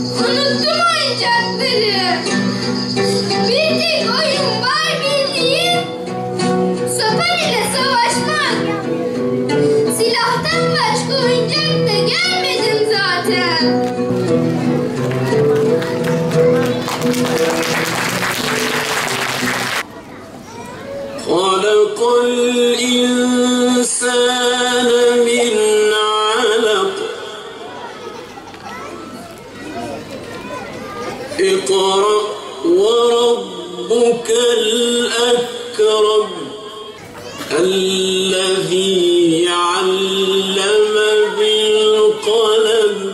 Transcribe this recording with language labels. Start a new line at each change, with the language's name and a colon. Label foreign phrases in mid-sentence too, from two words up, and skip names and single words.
Turkish: unuttum oyuncakları. Bir tek oyun var bildiğim, sopa ile savaşmak. Silahtan başka oyuncak da gelmedim zaten.
Arabic: خلق الإنسان من علق اقرأ وربك الأكرم الذي علم بالقلم.